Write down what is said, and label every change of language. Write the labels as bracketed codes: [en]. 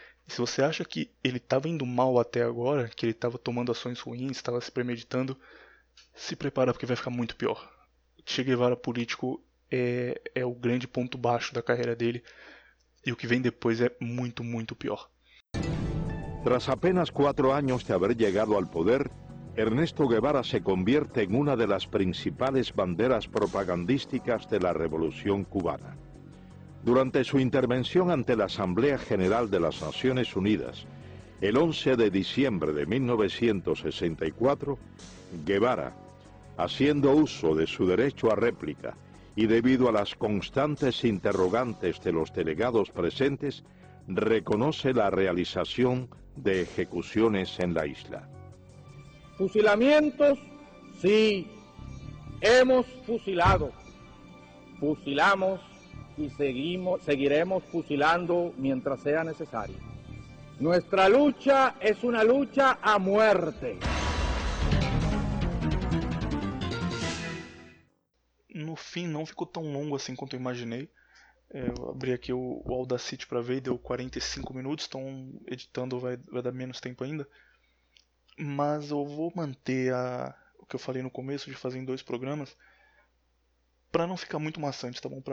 [pt] E se você acha que ele estava indo mal até agora, que ele estava tomando ações ruins, estava se premeditando, se prepara porque vai ficar muito pior. Che Guevara político é o grande ponto baixo da carreira dele, e o que vem depois é muito, muito pior. [es] Tras apenas 4 años de haber llegado al poder, Ernesto Guevara se convierte en una de las principales banderas propagandísticas de la Revolución Cubana. Durante su intervención ante la Asamblea General de las Naciones Unidas, el 11 de diciembre de 1964, Guevara, haciendo uso de su derecho a réplica y debido a las constantes interrogantes de los delegados presentes, reconoce la realización de ejecuciones en la isla. Fusilamientos, sí, hemos fusilado, fusilamos y seguiremos fusilando mientras sea necesario. Nuestra lucha es una lucha a muerte. [pt] No fim, não ficou tão longo assim quanto eu imaginei. Eu abri aqui o Audacity para ver, deu 45 minutos, então editando vai dar menos tempo ainda. Mas eu vou manter o que eu falei no começo de fazer em dois programas, para não ficar muito maçante, tá bom?